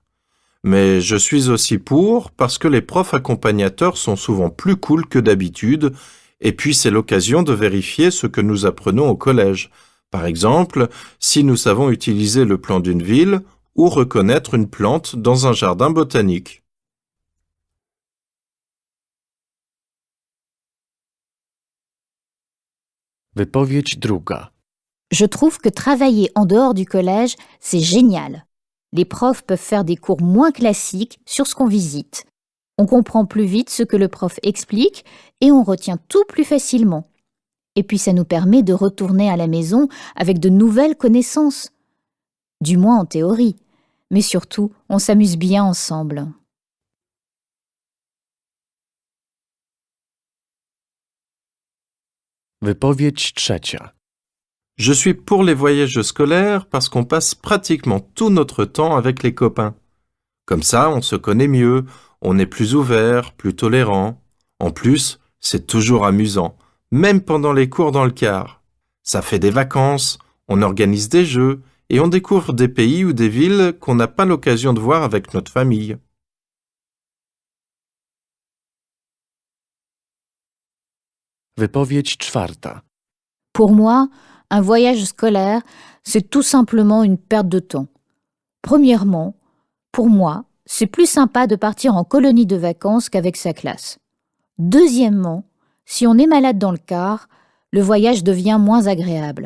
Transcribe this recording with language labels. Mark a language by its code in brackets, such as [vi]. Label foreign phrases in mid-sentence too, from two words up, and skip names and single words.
[fr] Mais je suis aussi pour parce que les profs accompagnateurs sont souvent plus cool que d'habitude et puis c'est l'occasion de vérifier ce que nous apprenons au collège. Par exemple, si nous savons utiliser le plan d'une ville ou reconnaître une plante dans un jardin botanique. [pl] Wypowiedź druga. [fr] Je trouve que travailler en dehors du collège, c'est génial. Les profs peuvent faire des cours moins classiques sur ce qu'on visite. On comprend plus vite ce que le prof explique et on retient tout plus facilement. Et puis ça nous permet de retourner à la maison avec de nouvelles connaissances. Du moins en théorie. Mais surtout, on s'amuse bien ensemble. [pl] Wypowiedź trzecia. [fr] Je suis pour les voyages scolaires parce qu'on passe pratiquement tout notre temps avec les copains. Comme ça, on se connaît mieux, on est plus ouvert, plus tolérant. En plus, c'est toujours amusant, même pendant les cours dans le car. Ça fait des vacances, on organise des jeux et on découvre des pays ou des villes qu'on n'a pas l'occasion de voir avec notre famille. [pl] Wypowiedź czwarta. [fr] Pour moi, un voyage scolaire, c'est tout simplement une perte de temps. Premièrement, pour moi, c'est plus sympa de partir en colonie de vacances qu'avec sa classe. Deuxièmement, si on est malade dans le car, le voyage devient moins agréable.